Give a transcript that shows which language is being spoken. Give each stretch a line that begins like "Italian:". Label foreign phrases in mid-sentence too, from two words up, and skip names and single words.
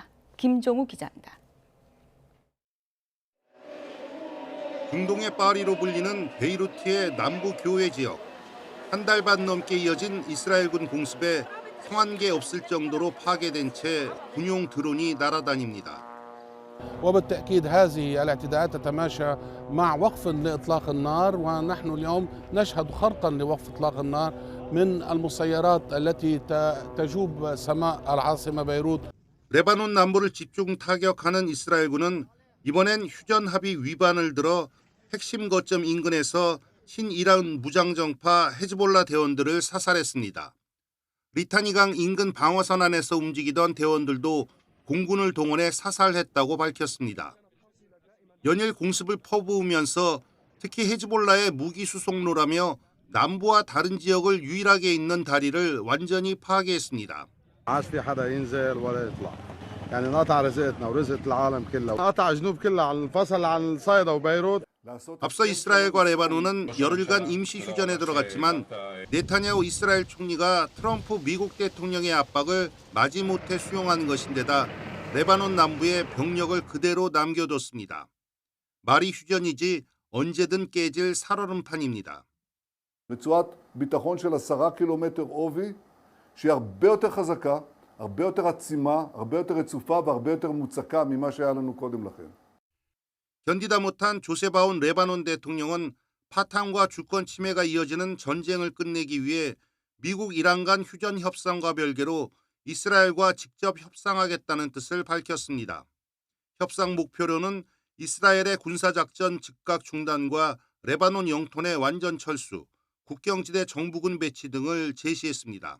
Korean: 김종우 기자입니다. 중동의 파리로 불리는 베이루트의 남부 교외 지역. 한 달 반 넘게 이어진 이스라엘군 공습에 성한계 없을 정도로 파괴된 채 군용 드론이 날아다닙니다.
Arabic: وبالتأكيد هذه الاعتداءات تتماشى مع وقف لإطلاق النار ونحن اليوم نشهد خرقا لوقف إطلاق النار من المسيرات التي تجوب سماء العاصمة بيروت.
Korean: 레바논 남부를 집중 타격하는 이스라엘군은 이번엔 휴전 합의 위반을 들어 핵심 거점 인근에서 친이란 무장정파 헤즈볼라 대원들을 사살했습니다. 리타니강 인근 방어선 안에서 움직이던 대원들도 공군을 동원해 사살했다고 밝혔습니다. 연일 공습을 퍼부으면서 특히 헤즈볼라의 무기 수송로라며 남부와 다른 지역을 유일하게 잇는 다리를 완전히 파괴했습니다.
Arabic: يعني نقطع رزقتنا ورزقة العالم كلها قطع جنوب كلها عن الفصل عن صيدا وبيروت.
Korean: 앞서 이스라엘과 레바논은 열흘간 임시 휴전에 들어갔지만 네타냐후 이스라엘 총리가 트럼프 미국 대통령의 압박을 마지못해 수용한 것인데다 레바논 남부에 병력을 그대로 남겨뒀습니다. 말이 휴전이지 언제든 깨질 살얼음판입니다.
Hebrew: רצועת ביטחון של 10 קילומטר עובי שהיא הרבה יותר חזקה, הרבה יותר עצימה, הרבה יותר רצופה והרבה יותר מוצקה ממה שהיה לנו קודם לכן.
Korean: 견디다 못한 조세바온 레바논 대통령은 파탄과 주권 침해가 이어지는 전쟁을 끝내기 위해 미국 이란 간 휴전 협상과 별개로 이스라엘과 직접 협상하겠다는 뜻을 밝혔습니다. 협상 목표로는 이스라엘의 군사작전 즉각 중단과 레바논 영토 내 완전 철수, 국경지대 정부군 배치 등을 제시했습니다.